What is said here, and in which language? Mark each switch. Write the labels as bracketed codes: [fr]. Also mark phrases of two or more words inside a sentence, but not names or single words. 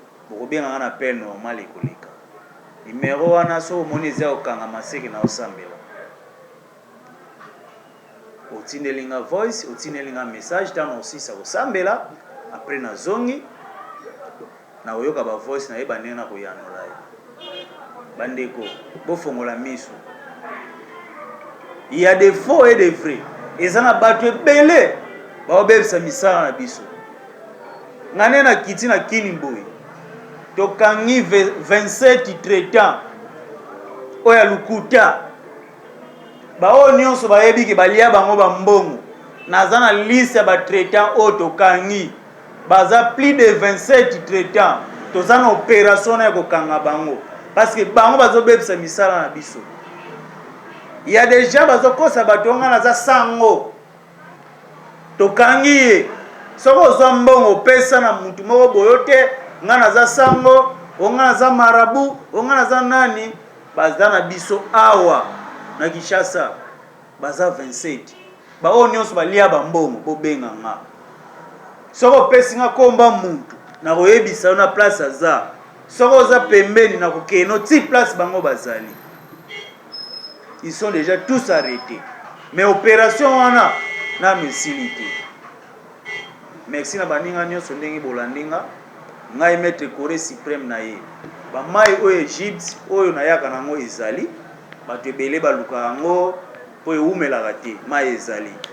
[ln] Bokobenga nga na appel normal ekoleka. Numéro wana soki omoni eza kokanga maseke na osambela. Otindeli nga [en] voice, [ln] otindeli nga message, ntango osisa kosambela, après nazongi, na koyoka ba voice na yeba ndenge na koyanola yo. Bandeko, bofongola miso. [fr] Il y a des faux et des vrais. [ln] Eza na bato ebele, baobebisa misala na biso. Nga nde na kiti na kini boye. Tokangi ve-, vingt-sept traitants. Oyo ya lukuta. Ba oyo nyonso bayebi ke balia bango ba mbongo. Naza na liste ya ba traitants oyo tokangi. Baza plus de vingt-sept traitants. Toza na opération na ya kokanga bango. Parce que bango bazobebisa misala na biso. [fr] Il y a des gens [ln] bazokosa bato nga naza sango. Tokangi ye. Soki ozwa mbongo, opesa na mutu moko boyo te, nga naza sango, o nga naza marabu, o nga naza nani, baza na biso awa, na Kinshasa, baza vingt-sept. Ba oyo nyonso balia ba mbongo, bobenga nga. Soki opesi nga komba mutu, na koyebisa yo na place aza. Soki oza pembeni, na kokeno, ti place bango bazali. [fr] Ils sont déjà tous arrêtés. [ln] Mais opération wana, nanu esili te. Merci na baninga nyonso ndenge bolandi nga. Ngai Maître Corée Suprême na ye. Ba mai oyo Egypte, oyo nayaka nango ezali. Bato ebele baluka yango, po eumelaka te, mai ezali.